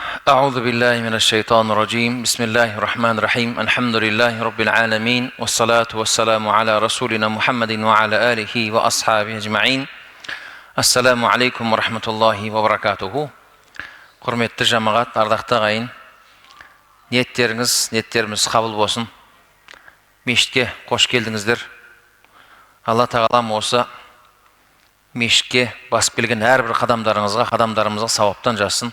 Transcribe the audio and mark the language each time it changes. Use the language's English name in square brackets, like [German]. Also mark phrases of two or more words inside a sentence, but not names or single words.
[Arabic] أعوذ بالله من الشيطان الرجيم بسم الله الرحمن الرحيم الحمد لله رب العالمين والصلاة والسلام على رسولنا محمد وعلى آله وأصحابه أجمعين السلام عليكم ورحمة الله وبركاته [Kazakh] Құрметті жамағат, ардақты ағайын, ниеттеріміз қабыл болсын. Мешітке қош келдіңіздер. Алла тағалам осы мешітке басып келген әрбір қадамдарымызға сауаптан жазсын.